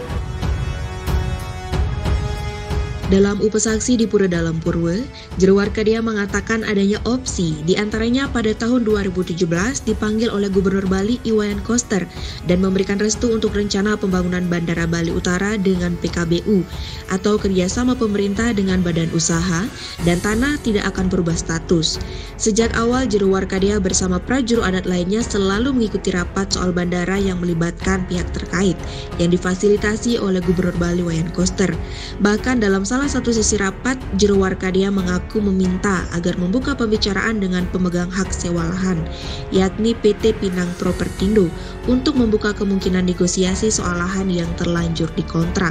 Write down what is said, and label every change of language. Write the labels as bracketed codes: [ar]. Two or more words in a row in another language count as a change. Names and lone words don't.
[id] Dalam upesaksi di Pura Dalam Purwa, Jero Warkadia mengatakan adanya opsi, diantaranya pada tahun 2017 dipanggil oleh Gubernur Bali Iwayan Koster dan memberikan restu untuk rencana pembangunan Bandara Bali Utara dengan PKBU atau kerjasama pemerintah dengan badan usaha dan tanah tidak akan berubah status. Sejak awal Jero Warkadia bersama prajuru adat lainnya selalu mengikuti rapat soal bandara yang melibatkan pihak terkait yang difasilitasi oleh Gubernur Bali Iwayan Koster. Bahkan dalam salah satu sesi rapat, Jero Warkadia mengaku meminta agar membuka pembicaraan dengan pemegang hak sewa lahan, yakni PT Pinang Propertindo, untuk membuka kemungkinan negosiasi soal lahan yang terlanjur dikontrak.